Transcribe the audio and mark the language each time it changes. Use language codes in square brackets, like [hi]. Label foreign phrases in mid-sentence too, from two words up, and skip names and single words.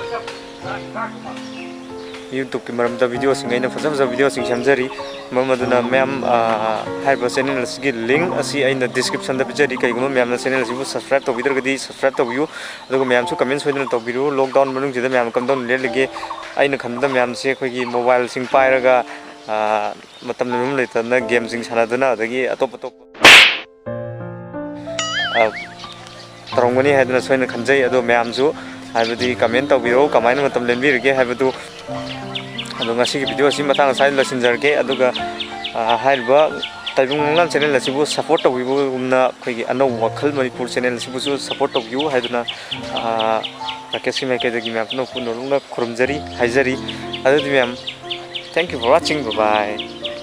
[mni] YouTube ki maram da video sing aina faja video sing samjari mamaduna mayam haiba channel asigi link asi aina description da pijari kaiguma mayam na channel asibu subscribe tawbidragadi subscribe tawbiu aduga mayam su comment soidana tawbiru lockdown manung jida mayam kamdon lelege aina khamda mayam se khoigi mobile sing pairaga matam namum leitana game sing sanaduna adagi atop atop tarongani haidana soina khamjai ado mayam su haibadi comment tawbiro kamaina matam lenbirge haibadu ado ngasi video si matang sai la sinjarge aduga haiba taibung lan channel asibu support tawbibu umna khoigi anou wakhal manipur channel asibu su support tawbiu haiduna rakesh mai kedagi map no punolunga khurumjari haijari adu ma'am [en] thank you for watching, bye bye.